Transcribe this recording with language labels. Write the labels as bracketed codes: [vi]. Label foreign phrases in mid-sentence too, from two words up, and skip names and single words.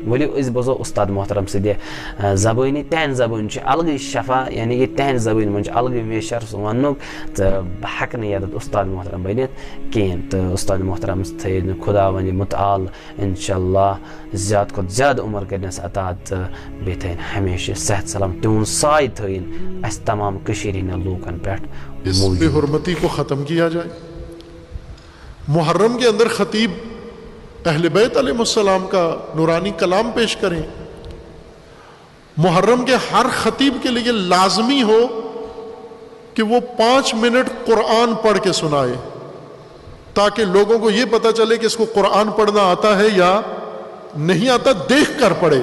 [ks] ؤلِو أسۍ بوزو استاد محترم سٕنٛدِ زبٲنی. تہنٛدِ زبٲنۍ چھِ الگٕے شفا، یعنی کہ تہنٛدِ زبٲنۍ منٛز چھِ الگٕے ویشر سُہ وَننُک، تہٕ بہٕ ہٮ۪کہٕ نہٕ ییٚتٮ۪تھ استاد محترم بٔنِتھ کِہیٖنۍ. تہٕ استاد محترم تھٲیِن خدا وَنہِ مُتعال [ar] اِنشاء اللہ [ks] زیادٕ کھۄتہٕ زیادٕ عمر کٔرنَس عطا، تہٕ بیٚیہِ تھٲیِن ہمیشہِ صحت سلام، تِہُنٛد سایہِ تھٲیِن اَسہِ تمام کٔشیٖرِ ہِنٛدٮ۪ن لوٗکن پٮ۪ٹھ. [ur] اس بے حرمتی کو ختم کیا جائے. محرم کے اندر خطیب اہل بیت علیہ السلام کا نورانی کلام پیش کریں. محرم کے ہر خطیب کے لیے لازمی ہو کہ وہ 5 منٹ قرآن پڑھ کے سنائے، تاکہ لوگوں کو یہ پتہ چلے کہ اس کو قرآن پڑھنا آتا ہے یا نہیں آتا، دیکھ کر پڑھے.